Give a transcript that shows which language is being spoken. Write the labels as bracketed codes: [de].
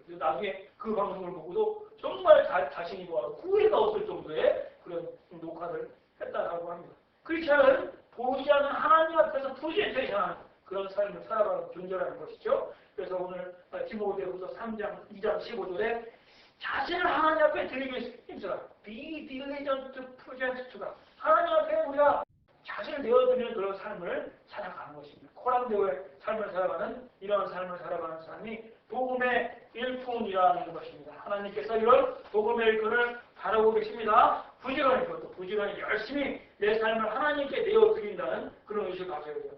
[ko] 그래서 나중에 그 방송을 보고도 정말 자신이 후회가 없을 정도의 그런 녹화를 했다라고 합니다. 크리스천은 보이지 않는 하나님 앞에서 프레젠테이션하는 그런 삶을 살아가는 존재라는 것이죠. 그래서 오늘 디모데후서 3장 2장 15절에 자신을 하나님 앞에 드리기 위해서 힘써라. [en] Be diligent to present to God. [ko] 하나님 앞에 우리가 자신을 내어드리는 그런 삶을 살아가는 것입니다. 코람데오의 삶을 살아가는 이러한 삶을 살아가는 사람이 복음의 일꾼이라는 것입니다. 하나님께서 이런 복음의 일꾼을 바라고 계십니다. 부지런히 열심히 내 삶을 하나님께 내어드린다는 그런 의식을 가져야 돼요.